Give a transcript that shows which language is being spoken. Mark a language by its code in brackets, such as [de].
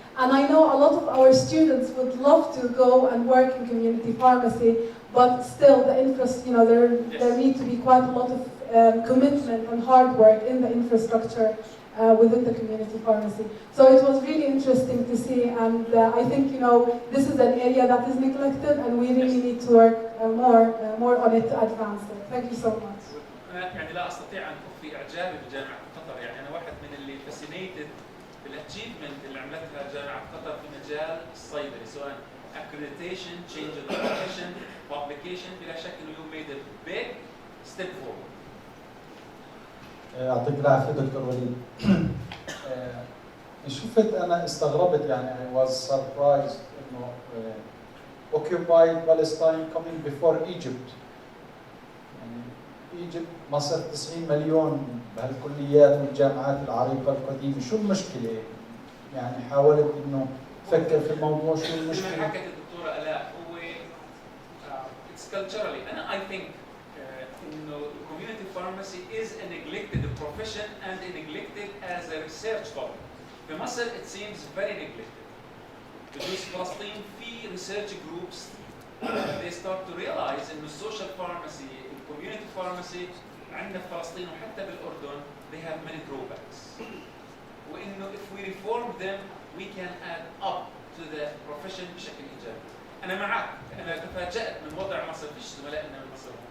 [en] And I know a lot of our students would love to go and work in community pharmacy, but still the interest, there need to be quite a lot of commitment and hard work in the infrastructure within the community pharmacy. So it was really interesting to see, and I think this is an area that is neglected, and we really need to work more on it to advance it. Thank you so much. [ar] يعني لا استطيع ان اخفي اعجابي بجامعه قطر، يعني انا واحد من اللي فاسينيتد بالاتشيفمنت اللي عملتها جامعه قطر في مجال الصيدله، سواء [en] accreditation, change of profession, publication، [ar] بلا شك انه [en] you made a big step forward. [ar] يعطيك العافيه دكتور وليد. شفت انا استغربت يعني [en] I was surprised انه occupied Palestine coming before Egypt. [ar] يعني Egypt مصر 90 مليون بهالكليات والجامعات العريقه القديمه، شو المشكله؟ يعني حاولت انه تفكر في الموضوع شو المشكله؟ مثل ما حكت الدكتوره الاء هو [en] it's culturally انا I think انه community pharmacy is a neglected profession and neglected as a research topic. [ar] في مصر [en] it seems very neglected. [ar] بجوز فلسطين في [en] research groups they start to realize انه social pharmacy, community pharmacy [ar] عندنا في فلسطين وحتى بالاردن [en] they have many drawbacks. وانه if we reform them we can add up to the profession [ar] بشكل ايجابي. انا معك، انا تفاجأت من وضع مصر، فيش زملائنا من مصر.